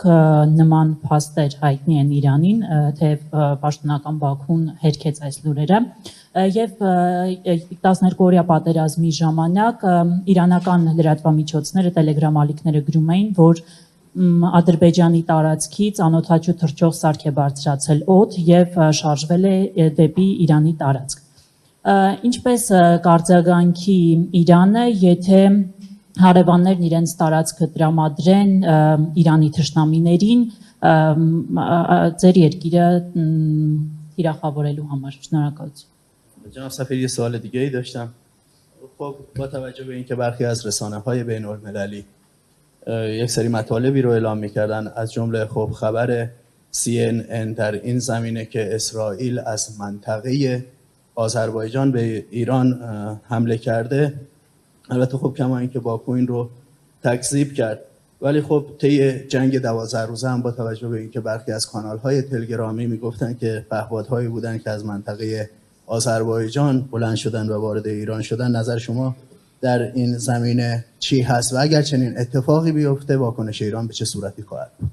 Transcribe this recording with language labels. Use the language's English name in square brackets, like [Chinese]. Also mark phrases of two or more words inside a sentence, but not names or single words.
[Armenian] նման փաստեր հայտնի են Իրանին, թե պաշտոնական Բաքուն հերքեց այս լուրերը։ Եվ 12-օրյա պատերազմի ժամանակ իրանական լրատվամիջոցները, տելեգրամ ալիքները գրում էին, որ Ադրբեջանի տարածքից անօդաչու թռչող սարք է բարձրացել օդ եւ շարժվել է դեպի Իրանի տարածք։ Ինչպես կարձագանքի Իրանը, եթե հարևաններն իրենց տարածքը տրամադրեն Իրանի թշնամիներին ձեր երկիրը թիրախավորելու համար։ Շնորհակալություն։ [Persian] جناب سفیر یه سوال دیگه ای داشتم. خب با توجه به اینکه برخی از رسانه‌های بین‌المللی یک سری مطالبی رو اعلام می‌کردن از جمله خب خبر CNN در این زمینه که اسرائیل از منطقه آذربایجان به ایران حمله کرده، البته خب کما اینکه باکو این رو تکذیب کرد، ولی خب طی جنگ 12 روزه هم با توجه به اینکه برخی از کانال‌های تلگرامی میگفتن که پهپادهایی بودن که از منطقه آذربایجان بلند شدن و وارد ایران شدن، نظر شما در این زمینه چی هست و اگر چنین اتفاقی بیفته واکنش ایران به چه صورتی خواهد بود؟